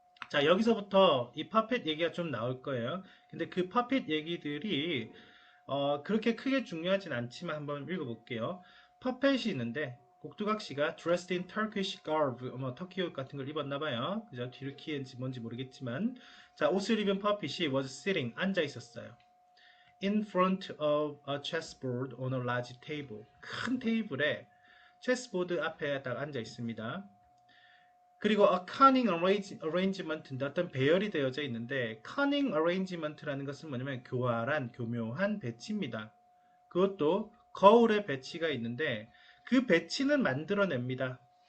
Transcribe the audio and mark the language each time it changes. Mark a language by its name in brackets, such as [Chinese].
[Korean] 자, 여기서부터 이 퍼펫 얘기가 좀 나올 거예요. 근데 그 퍼펫 얘기들이 그렇게 크게 중요하진 않지만 한번 읽어볼게요. 퍼펫이 있는데 꼭두각시가 [English] dressed in Turkish garb, [Korean] 터키 옷 같은 걸 입었나봐요. 그죠? 튀르키예인지 뭔지 모르겠지만 자, 옷을 입은 퍼펫이 [English] was sitting, [Korean] 앉아 있었어요. [English] In front of a chessboard on a large table. [Korean] 큰 테이블에 체스보드 앞에 딱 앉아 있습니다. 그리고 [English] a cunning arrangement [Korean] 인데 어떤 배열이 되어져 있는데 cunning arrangement라는 것은 뭐냐면 교묘한 배치입니다. 그것도 거울에 배치가 있는데 그 배치는 만들어냅니다.